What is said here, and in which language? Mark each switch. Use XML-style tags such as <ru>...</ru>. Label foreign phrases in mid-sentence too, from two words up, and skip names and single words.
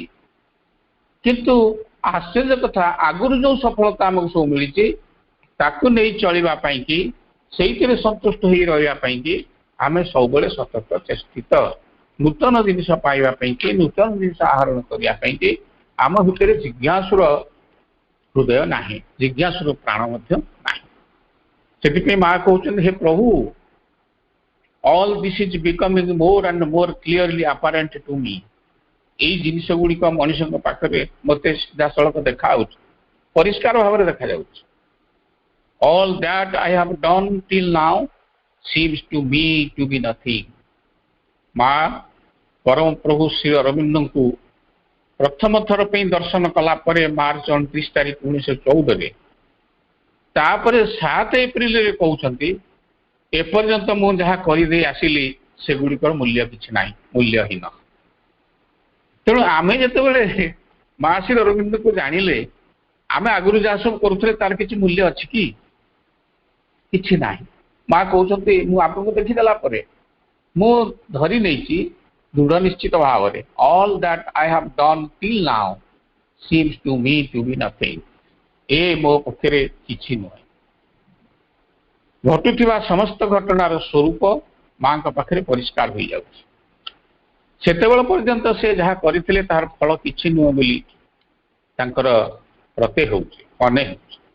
<or>କିନ୍ତୁ ଆଶ୍ଚର୍ଯ୍ୟ କଥା, ଆଗରୁ ଯୋଉ ସଫଳତା ଆମକୁ ସବୁ ମିଳିଛି ତାକୁ ନେଇ ଚଳିବା ପାଇଁକି, ସେଇଥିରେ ସନ୍ତୁଷ୍ଟ ହୋଇ ରହିବା ପାଇଁକି ଆମେ ସବୁବେଳେ ସତର୍କ ଚେଷ୍ଟିତ। ନୂତନ ଜିନିଷ ପାଇବା ପାଇଁକି, ନୂତନ ଜିନିଷ ଆହରଣ କରିବା ପାଇଁକି ଆମ ଭିତରେ ଜିଜ୍ଞାସୁର ହୃଦୟ ନାହିଁ, ଜିଜ୍ଞାସୁର ପ୍ରାଣ ମଧ୍ୟ ନାହିଁ। ସେଥିପାଇଁ ମା କହୁଛନ୍ତି, ହେ ପ୍ରଭୁ,</or> <en>all this is becoming more and more clearly apparent to me।</en> <or>ଏଇ ଜିନିଷ ଗୁଡ଼ିକ ମଣିଷଙ୍କ ପାଖରେ ମୋତେ ସିଧାସଳଖ ଦେଖାଯାଉଛି, ପରିଷ୍କାର ଭାବରେ ଦେଖାଯାଉଛି।</or> <en>all that I have done till now seems to me to be nothing।</en> <or>ମା ପରମ ପ୍ରଭୁ ଶ୍ରୀ ଅରବିନ୍ଦଙ୍କୁ ପ୍ରଥମ ଥର ପାଇଁ ଦର୍ଶନ କଲା ପରେ ମାର୍ଚ୍ଚ 29 ତାରିଖ 1914ରେ, ତାପରେ 7 ଏପ୍ରିଲରେ କହୁଛନ୍ତି, ଏପର୍ଯ୍ୟନ୍ତ ମୁଁ ଯାହା କରିଦେଇ ଆସିଲି ସେଗୁଡ଼ିକର ମୂଲ୍ୟ କିଛି ନାହିଁ, ମୂଲ୍ୟହୀନ। ତେଣୁ ଆମେ ଯେତେବେଳେ ମା ଶ୍ରୀ ଅରବିନ୍ଦଙ୍କୁ ଜାଣିଲେ, ଆମେ ଆଗରୁ ଯାହା ସବୁ କରୁଥିଲେ ତାର କିଛି ମୂଲ୍ୟ ଅଛି କି? କିଛି ନାହିଁ। ମା କହୁଛନ୍ତି, ମୁଁ ଆପଣଙ୍କୁ ଦେଖିଦେଲା ପରେ ମୁଁ ଧରି ନେଇଛି ଦୃଢ଼ ନିଶ୍ଚିତ ଭାବରେ,</or> <en>all that I have done till now seems to me to be nothing।</en> <or>ଏ ମୋ ପକ୍ଷରେ କିଛି ନୁହେଁ। ଘଟୁଥିବା ସମସ୍ତ ଘଟଣାର ସ୍ୱରୂପ ମାଙ୍କ ପାଖରେ ପରିଷ୍କାର ହୋଇଯାଉଛି। ସେତେବେଳେ ପର୍ଯ୍ୟନ୍ତ ସେ ଯାହା କରିଥିଲେ ତାହାର ଫଳ କିଛି ନୁହେଁ ବୋଲି ତାଙ୍କର ପ୍ରତ୍ୟୟ ହେଉଛି, ମନେ ହେଉଛି।</or>